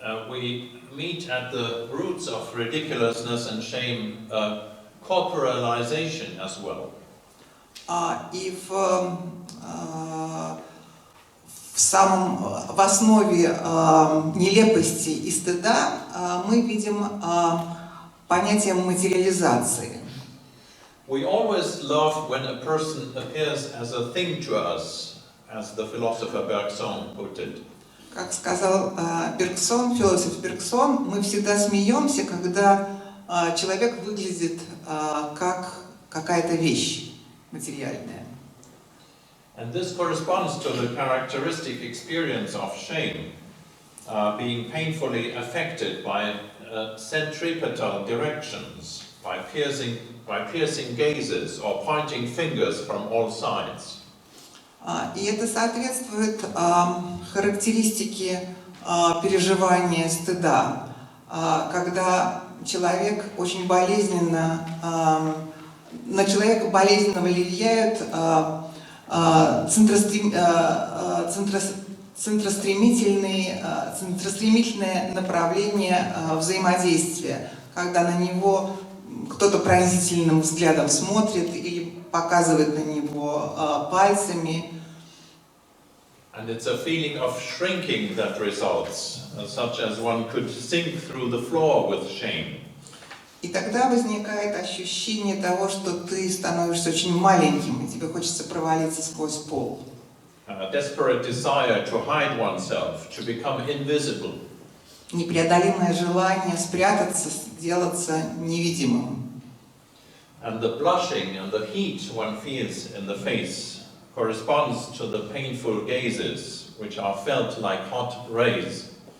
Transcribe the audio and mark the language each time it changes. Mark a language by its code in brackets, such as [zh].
[en] We meet at the roots of ridiculousness and shame, corporalization as well. [ru] И в основе нелепости и стыда мы видим понятие материализации. [en] We always love when a person appears as a thing to us, as the philosopher Bergson put it. [ru] Как сказал Бергсон, философ Бергсон, мы всегда смеемся, когда человек выглядит как какая-то вещь материальная. [en] And this corresponds to the characteristic experience of shame, being painfully affected by centripetal directions, by piercing gazes or pointing fingers from all sides. [ru] И это соответствует характеристике переживания стыда, когда человек очень болезненно, на человека болезненно влияют центростремительное направление взаимодействия, когда на него кто-то пронзительным взглядом смотрит или показывает на него пальцами. [en] And it's a feeling of shrinking that results, such as one could sink through the floor with shame. [ru] И тогда возникает ощущение того, что ты становишься очень маленьким, и тебе хочется провалиться сквозь пол. [en] A desperate desire to hide oneself, to become invisible. [ru] Непреодолимое желание спрятаться, сделаться невидимым. [en] And the blushing and the heat one feels in the face corresponds to the painful gazes, which are felt like hot rays.